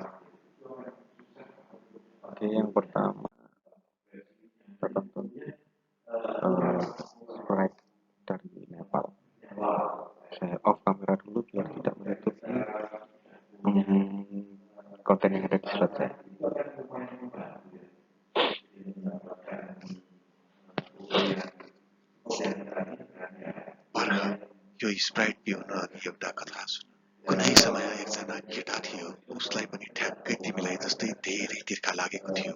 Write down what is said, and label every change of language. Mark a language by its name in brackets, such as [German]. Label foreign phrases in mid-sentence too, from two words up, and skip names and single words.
[Indonesian] Oke, yang pertama kita tonton sprite dari Nepal. Saya off kamera dulu biar tidak menutupi konten yang ada di slide saya. [Nepali] यो स्प्राइट पिउन अघि एउटा कथा सुन। कुनै समय एकजना केटा थियो, उसलाई पनि ठ्याक्कै तिमीलाई जस्तै धेरै तिर्खा लागेको थियो।